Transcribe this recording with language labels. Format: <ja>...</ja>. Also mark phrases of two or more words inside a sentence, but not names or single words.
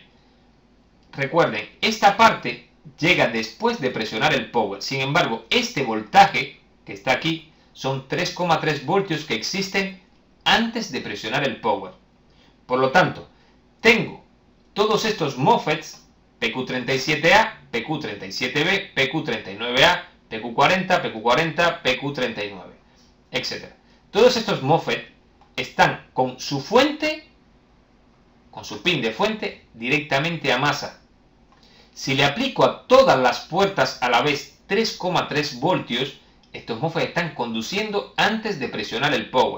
<es>Recuerden, esta parte llega después de presionar el power. Sin embargo, este voltaje que está aquí son 3,3 voltios que existen antes de presionar el power. Por lo tanto, tengo todos estos MOSFETs, PQ37A, PQ37B, PQ39A, PQ40, PQ40, PQ39, etc. Todos estos MOSFET están con su fuente, con su pin de fuente, directamente a masa. Si le aplico a todas las puertas a la vez 3,3 voltios, estos MOSFET están conduciendo antes de presionar el power.</es>